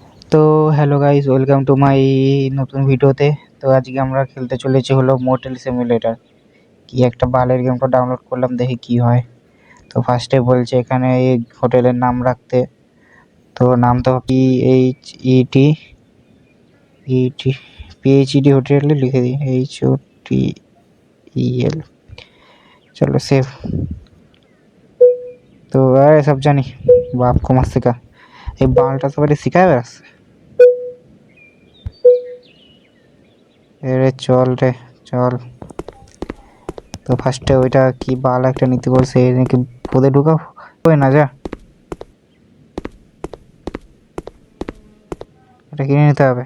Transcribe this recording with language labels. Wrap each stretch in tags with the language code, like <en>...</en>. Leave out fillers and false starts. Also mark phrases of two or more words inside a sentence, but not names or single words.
<bn>তো হ্যালো গাইস,</bn> <en>welcome to my</en> <bn>নতুন ভিডিওতে। তো আজকে আমরা খেলতে চলেছি হলো মোটেল সিমুলেটর। কি একটা বালের গেমটা ডাউনলোড করলাম, দেখি কি হয়। তো ফার্স্টে বলছে এখানে এই হোটেলের নাম রাখতে। তো নাম তো PHED হোটেলে লিখে দিই, HOTEL।</bn> <hi>चलो सेव। तो अरे सब जानी बाप को मस्त सिखा,</hi> <bn>এই বালটা সবাই শিখায় বেড়াচ্ছে। এরে চল রে চল। তো ফার্স্টে ওইটা কি বাল একটা নিতে বলছে, নাকি পদে ঢুকাও। ওই না যা, এটা কিনে নিতে হবে।</bn>